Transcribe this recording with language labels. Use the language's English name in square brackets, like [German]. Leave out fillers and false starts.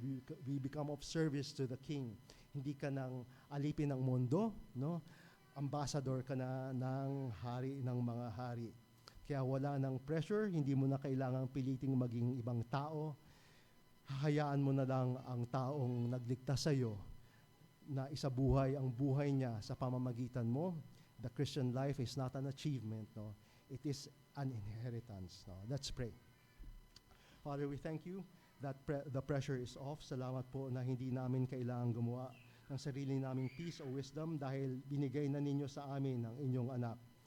[English] We become of service to the King. [Filipino] Hindi ka nang alipin ng mundo, no? Ambassador ka na ng hari ng mga hari. Kaya wala nang pressure, hindi mo na kailangang piliting maging ibang tao. Hahayaan mo na lang ang taong nagligtas sa iyo na isabuhay ang buhay niya sa pamamagitan mo. [English] The Christian life is not an achievement, no? It is an inheritance. No? Let's pray. Father, we thank you that the pressure is off. [Filipino] Salamat po na hindi namin kailangang gumawa ng sarili naming peace o wisdom dahil binigay na ninyo sa amin ang inyong anak.